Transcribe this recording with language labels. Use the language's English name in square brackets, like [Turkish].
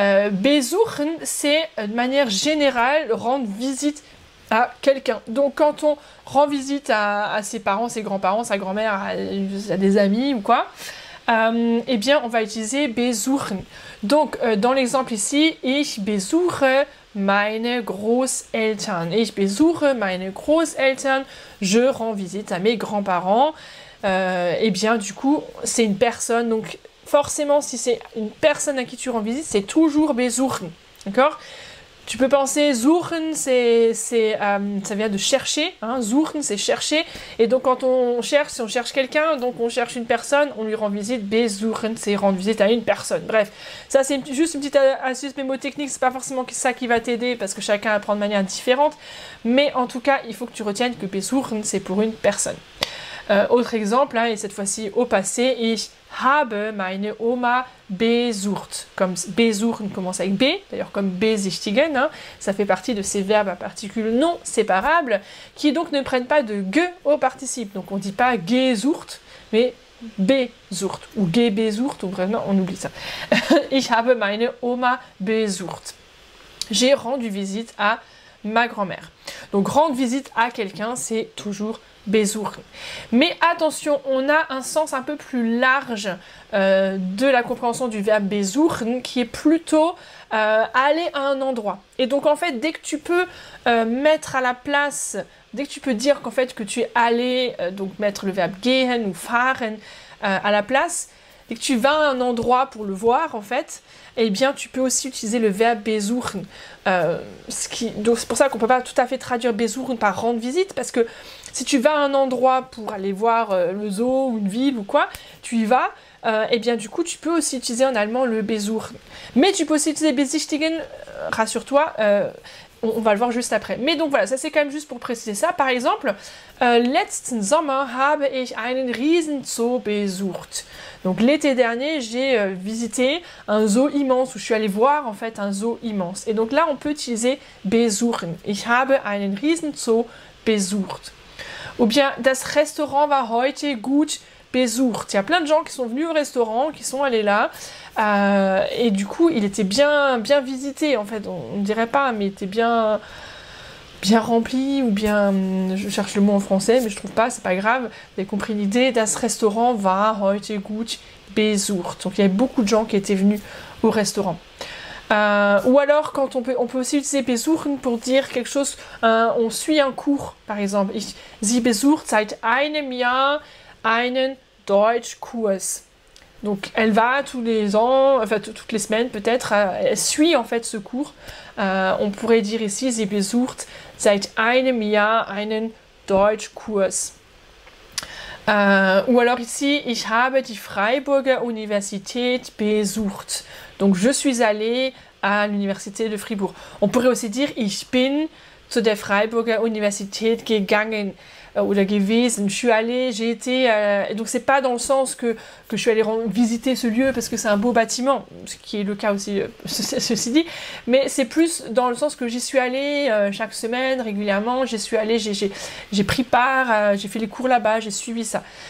[French] Besuchen, c'est de manière générale rendre visite à quelqu'un. Donc quand on rend visite à ses parents, ses grands-parents, sa grand-mère, à des amis ou quoi, eh bien on va utiliser besuchen. Donc dans l'exemple ici, [German] ich besuche meine Großeltern. Ich besuche meine Großeltern. [French] Je rends visite à mes grands-parents. Eh bien du coup c'est une personne, donc forcément si c'est une personne à qui tu rends visite, c'est toujours besuchen. D'accord ? Tu peux penser, suchen, ça vient de chercher, hein, suchen, c'est chercher, et donc quand on cherche, si on cherche quelqu'un, donc on cherche une personne, on lui rend visite, besuchen, c'est rendre visite à une personne. Bref, ça c'est juste une petite astuce mémotechnique, c'est pas forcément ça qui va t'aider, parce que chacun apprend de manière différente, mais en tout cas, il faut que tu retiennes que besuchen, c'est pour une personne. Autre exemple, hein, et cette fois-ci au passé, [German] ich habe meine Oma besucht. [French] Comme besuchen commence avec B, d'ailleurs comme besichtigen, hein, ça fait partie de ces verbes à particules non séparables, qui donc ne prennent pas de ge au participe. Donc on ne dit pas gesucht, mais besucht, ou gebesucht, ou vraiment on oublie ça. [German] Ich habe meine Oma besucht. [French] J'ai rendu visite à ma grand-mère. Donc rendre visite à quelqu'un, c'est toujours besuchen. Mais attention, on a un sens un peu plus large de la compréhension du verbe besuchen, qui est plutôt aller à un endroit. Et donc en fait, dès que tu peux mettre à la place, dès que tu peux dire qu'en fait que tu es allé, donc mettre le verbe gehen ou fahren à la place, dès que tu vas à un endroit pour le voir en fait, eh bien tu peux aussi utiliser le verbe besuchen. Donc c'est pour ça qu'on ne peut pas tout à fait traduire besuchen par rendre visite, parce que si tu vas à un endroit pour aller voir le zoo ou une ville ou quoi, tu y vas, et bien du coup tu peux aussi utiliser en allemand le besuchen. Mais tu peux aussi utiliser besichtigen, rassure-toi, on va le voir juste après. Mais donc voilà, ça c'est quand même juste pour préciser ça. Par exemple, [German] letzten Sommer habe ich einen Riesenzoo besucht. [French] Donc l'été dernier, j'ai visité un zoo immense, où je suis allée voir en fait un zoo immense. Et donc là, on peut utiliser besuchen. [German] Ich habe einen Riesenzoo besucht. [French] Ou bien, [German] das Restaurant war heute gut besucht. [French] Il y a plein de gens qui sont venus au restaurant, qui sont allés là, et du coup, il était bien visité, en fait. On ne dirait pas, mais il était bien rempli, ou bien, je cherche le mot en français, mais je trouve pas, c'est pas grave. Vous avez compris l'idée. [German] Das Restaurant war heute gut besucht. [French] Donc il y avait beaucoup de gens qui étaient venus au restaurant. Ou alors, quand on peut aussi utiliser besuchen pour dire quelque chose, on suit un cours, par exemple. [German] Sie besucht seit einem Jahr einen Deutschkurs. [French] Donc elle va tous les ans, enfin toutes les semaines peut-être, elle suit en fait ce cours. On pourrait dire ici, [German] sie besucht seit einem Jahr einen Deutschkurs. [French] Ou alors ici, [German] ich habe die Freiburger Universität besucht. [French] Donc je suis allée à l'université de Fribourg. On pourrait aussi dire [German] ich bin zu der Freiburger Universität gegangen oder gewesen. [French] Je suis allée, j'ai été... donc c'est pas dans le sens que je suis allée visiter ce lieu parce que c'est un beau bâtiment, ce qui est le cas aussi, ceci dit, mais c'est plus dans le sens que j'y suis allée chaque semaine, régulièrement, j'y suis allée, j'ai pris part, j'ai fait les cours là-bas, j'ai suivi ça.